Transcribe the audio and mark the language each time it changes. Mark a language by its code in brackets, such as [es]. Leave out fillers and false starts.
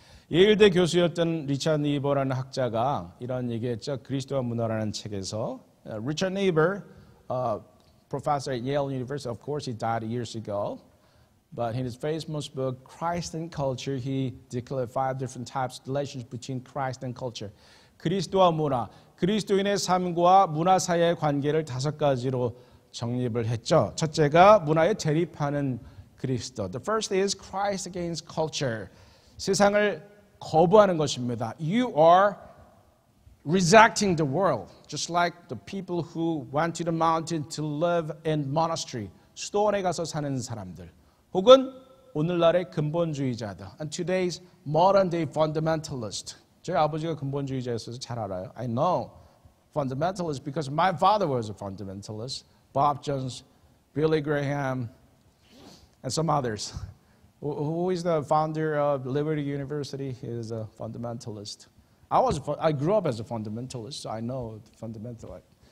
[ko] 예일대 교수였던 리처드 네이버라는 학자가 이런 얘기했죠. 그리스도와 문화라는 책에서 [en] Richard Niebuhr, professor at Yale University, of course, he died years ago. But in his famous book, Christ and Culture, he declared 5 different types of relations between Christ and culture. [ko] 그리스도와 문화, 그리스도인의 삶과 문화 사이의 관계를 5가지로 정립을 했죠. 첫째가 문화에 대립하는 그리스도. [en] The first is Christ against culture. [ko] 세상을 거부하는 것입니다. [en] You are rejecting the world, just like the people who went to the mountain to live in monastery. [ko] 수도원에 가서 사는 사람들. 혹은 오늘날의 근본주의자들. [en] And today's modern day fundamentalist. [ko] 저희 아버지가 근본주의자였어서 잘 알아요. [en] I know fundamentalist because my father was a fundamentalist. Bob Jones, Billy Graham, and some others. Who is the founder of Liberty University? He is a fundamentalist. I grew up as a fundamentalist, so I know the fundamentalist.